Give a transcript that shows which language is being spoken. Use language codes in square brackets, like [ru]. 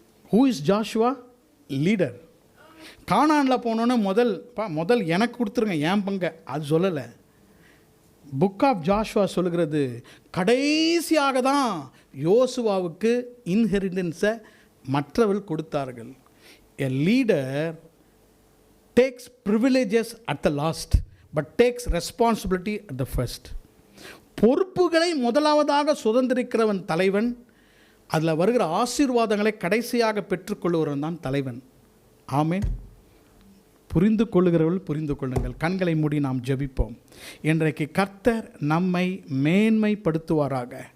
[en] Who is Joshua? [ta] Leader. கானானில் போனோன்னே முதல் எனக்கு கொடுத்துருங்க என் பங்கை, அது சொல்லலை. புக் ஆஃப் ஜாஷுவா சொல்லுகிறது கடைசியாக தான் யோசுவாவுக்கு இன்ஹெரிட்டன்ஸை மற்றவர்கள் கொடுத்தார்கள். [en] A leader takes privileges at the last but takes responsibility at the first. [ta] பொறுப்புகளை முதலாவதாக சுதந்திரிக்கிறவன் தலைவன், அதில் வருகிற ஆசீர்வாதங்களை கடைசியாக பெற்றுக்கொள்ளுகிறவன் தான் தலைவன். ஆமேன். புரிந்து கொள்ளுகிறவர்கள் புரிந்து கொள்ளுங்கள். கண்களை மூடி நாம் ஜெபிப்போம். இன்றைக்கு கர்த்தர் நம்மை மேன்மைப்படுத்துவாராக.